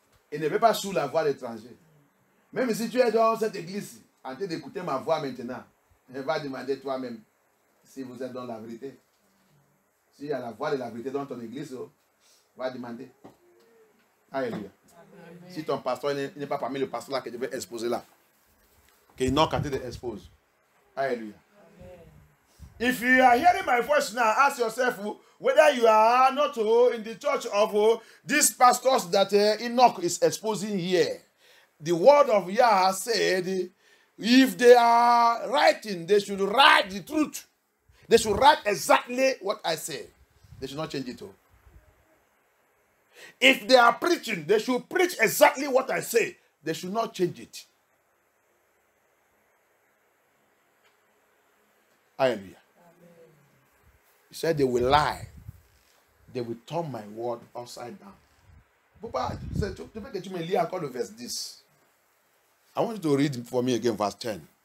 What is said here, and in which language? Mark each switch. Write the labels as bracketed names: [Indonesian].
[French] Il ne veut pas suivre la voix de l'étranger. Même si tu es dans cette église, en train d'écouter ma voix maintenant, il va demander toi-même si vous êtes dans la vérité. S'il y a la voix de la vérité dans ton église, oh, va demander. Alléluia. Si ton pasteur n'est pas parmi le pasteur là que je vais exposer là, qu'il n'a qu'à te expose. Alléluia. [English] If you are hearing my voice now, ask yourself whether you are not in the church of these pastors that Enoch is exposing here. The word of Yah said, if they are writing, they should write the truth. They should write exactly what I say. They should not change it. If they are preaching, they should preach exactly what I say. They should not change it. Hallelujah. He said they will lie. They will turn my word upside down. [French] Papa, tu veux que tu me lis encore le verse 10. [English] I want you to read for me again verse 10.